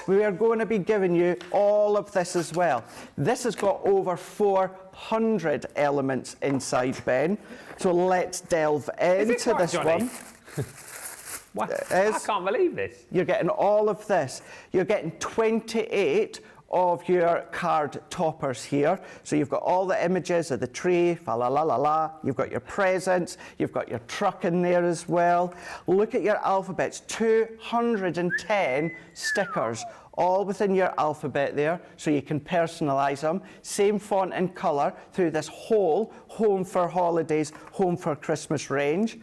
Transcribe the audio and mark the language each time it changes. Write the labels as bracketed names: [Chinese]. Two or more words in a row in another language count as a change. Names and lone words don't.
[English] We are going to be giving you all of this as well. This has got over 400 elements inside, Ben. So let's delve into this one. What? I can't believe this. You're getting all of this. You're getting 28 of your card toppers here. So you've got all the images of the tree, fa la la la la. You've got your presents, you've got your truck in there as well. Look at your alphabets, 210 stickers, all within your alphabet there, so you can personalise them. Same font and colour through this whole Home for Holidays, Home for Christmas range.